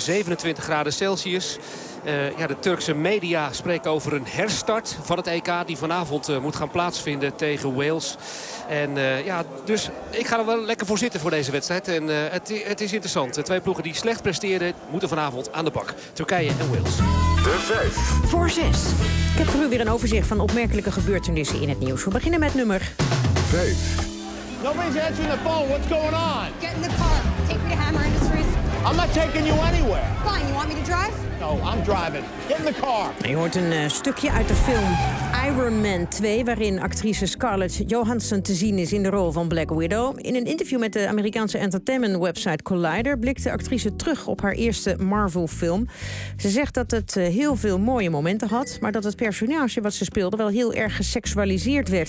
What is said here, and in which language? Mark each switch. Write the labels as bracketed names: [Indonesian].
[Dutch] 27 graden Celsius. De Turkse media spreken over een herstart van het EK die vanavond moet gaan plaatsvinden tegen Wales. Dus ik ga er wel lekker voor zitten voor deze wedstrijd. En het is interessant. Twee ploegen die slecht presteren moeten vanavond aan de bak. Turkije en Wales. De 5 voor 6. Ik heb voor u weer een overzicht van opmerkelijke gebeurtenissen in het nieuws. We beginnen met nummer 5. [English] Nobody's answering the phone. What's going on? Get in the car. Take me to Hammer Industries. I'm not taking you anywhere. Fine, you want me to drive? No, I'm driving. Get in the car. [Dutch] Je hoort een stukje uit de film Iron Man 2, waarin actrice Scarlett Johansson te zien is in de rol van Black Widow. In een interview met de Amerikaanse entertainment website Collider blikt de actrice terug op haar eerste Marvel-film. Ze zegt dat het heel veel mooie momenten had, maar dat het personage wat ze speelde wel heel erg geseksualiseerd werd.